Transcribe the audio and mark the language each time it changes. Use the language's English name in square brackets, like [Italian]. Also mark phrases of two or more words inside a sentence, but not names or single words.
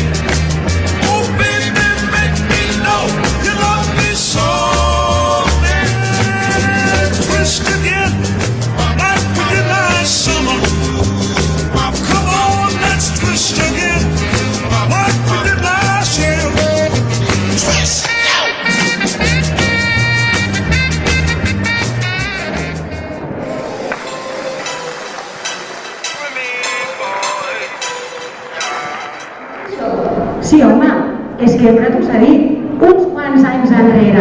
[English] Oh, baby, make me know you love me so. Let's twist again, like we did last summer. Come on, let's twist again, like we did last year. Twist! [Catalan] Sí, home, és que sempre t'ho s'ha dit, uns quants anys enrere.